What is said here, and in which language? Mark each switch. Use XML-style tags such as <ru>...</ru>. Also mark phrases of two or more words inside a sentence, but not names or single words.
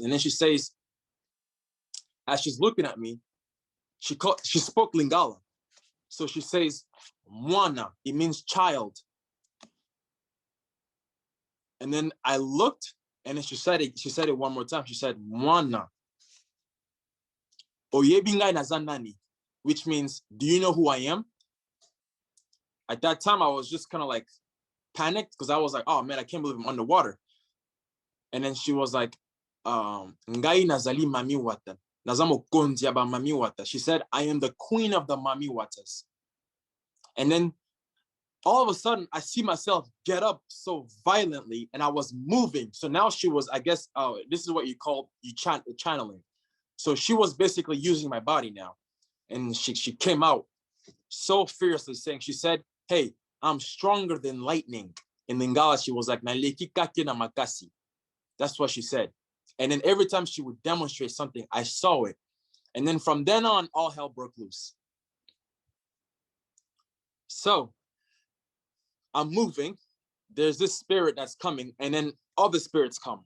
<en>And then she says, as she's looking at me, she spoke Lingala. So she says, Mwana, it means child. And then I looked, and then she said it one more time. She said, Mwana.</en> <ln>Oyebingai nazanani,</ln> <en>which means, do you know who I am? At that time, I was just kind of like panicked because I was like, oh man, I can't believe I'm underwater. And then she was like,</en> <ln>Ngai nazali mami wata. Nazamo kondia ba mami wata.</ln> <en>She said, I am the queen of the Mami Waters. And then all of a sudden, I see myself get up so violently and I was moving. So now she was, I guess, this is what you call channeling. So she was basically using my body now. And she came out so fiercely saying, she said, hey, I'm stronger than lightning. In Lingala, she was like,</en> <ln>Naleki kake na makasi.</ln> <en>That's what she said. And then every time she would demonstrate something, I saw it. And then from then on, all hell broke loose. So I'm moving. There's this spirit that's coming, and then other spirits come.</en>